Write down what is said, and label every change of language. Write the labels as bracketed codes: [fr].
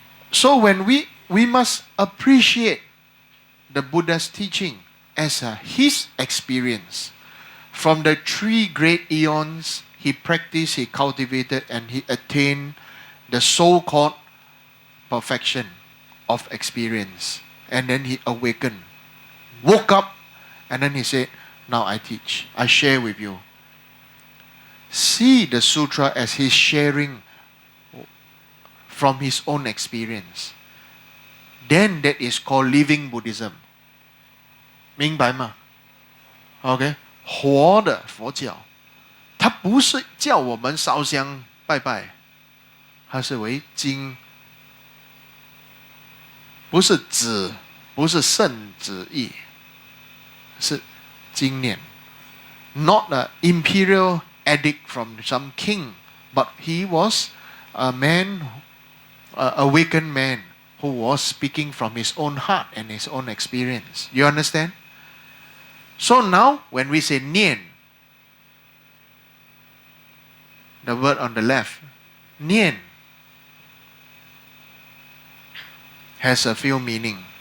[en] So when we must appreciate the Buddha's teaching as his experience from the 3 great eons he practiced, he cultivated, and he attained the so-called perfection of experience. And then he awakened, woke up, and then he said, Now I teach. I share with you. See the sutra as he's sharing from his own experience. Then that is called living Buddhism. [zh] 明白吗？ OK， 活的佛教，它不是叫我们烧香拜拜，它是为经，不是旨，不是圣旨意，是经念。 [en] Not an imperial edict from some king, but he was a man, awakened man who was speaking from his own heart and his own experience. You understand? So now, when we say nian, the word on the left, nian, has a few meaning.